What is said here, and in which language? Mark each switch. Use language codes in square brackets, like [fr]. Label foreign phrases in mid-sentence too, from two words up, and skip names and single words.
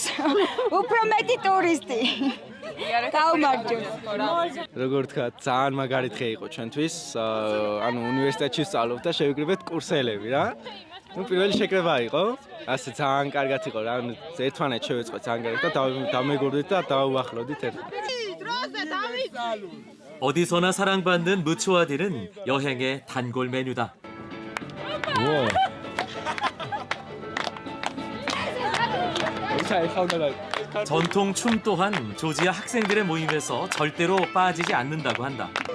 [ka] უფრო მეტი ტურისტი. გაუმარჯო. როგორ თქვა, ძალიან მაგარი დღე იყო ჩვენთვის. ანუ უნივერსიტეტში ვსწავლობ და შევიკრიბეთ კურსელები რა. ნუ პირველი შეკრება იყო. ასე ძალიან კარგად იყო რა. ანუ ერთმანეთს შევეწყოთ ძალიან კარგად და დამეგობრდით და დავუახლოვდით ერთმანეთს. [ko] 어디서나 사랑받는 무초아딜은 여행의 단골 메뉴다. 전통 춤 또한 조지아 학생들의 모임에서 절대로 빠지지 않는다고 한다.